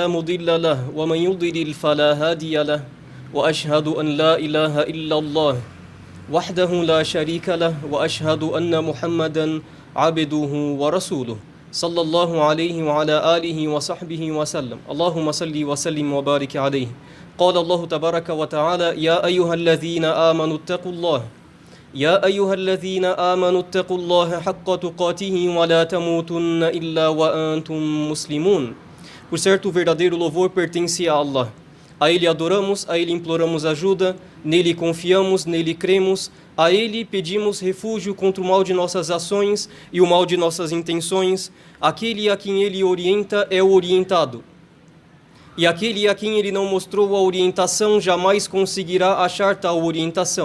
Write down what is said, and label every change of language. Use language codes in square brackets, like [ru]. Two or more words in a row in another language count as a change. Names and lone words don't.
[ar] مضل له ومن يضلل فلا هادي له وأشهد أن لا إله إلا الله وحده لا شريك له وأشهد أن محمدا عبده ورسوله صلى الله عليه وعلى آله وصحبه وسلم اللهم صل وسلم وبارك عليه قال الله تبارك وتعالى يا أيها الذين آمنوا اتقوا الله يا أيها الذين آمنوا اتقوا الله حق تقاته ولا تموتن إلا وأنتم مسلمون. [pt] Por certo, o verdadeiro louvor pertence a Allah. A Ele adoramos, a Ele imploramos ajuda, nele confiamos, nele cremos, a Ele pedimos refúgio contra o mal de nossas ações e o mal de nossas intenções. Aquele a quem Ele orienta é o orientado. E aquele a quem Ele não mostrou a orientação jamais conseguirá achar tal orientação.